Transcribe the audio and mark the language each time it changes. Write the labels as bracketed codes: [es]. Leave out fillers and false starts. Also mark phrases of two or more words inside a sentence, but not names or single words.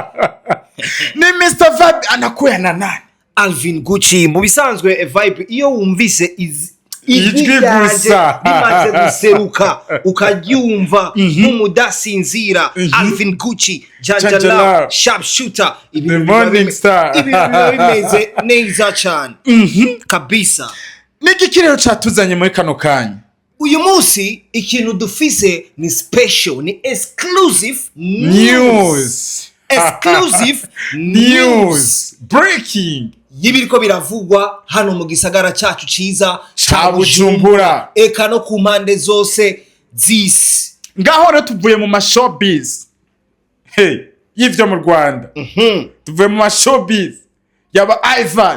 [rn] Ni Mr. Vibe anakuya na nani? Alvin Gucci. Mu bisanzwe Vibe iyo wumvise ijwi gusa bimaze guseruka ukaryumva nk'umudasinzira. Alvin Gucci, Janjala, Sharpshooter, [en] the morning star. [rn] Bimeze neza cyane kabisa. Niki kirero catuzanye muri kano kanya? Uyu munsi ikintu dufise ni special, ni exclusive [en] news. Exclusive news. Breaking. [rn] Yibiriko biravugwa hano mu gisagara cyacu ciza ca Bujumbura. Eka no ku mpande zose z'isi. Ngaho rero tuvuye mu mashowbiz. Y'ivyo mu Rwanda. Tuvuye mu mashowbiz yaba Ivan.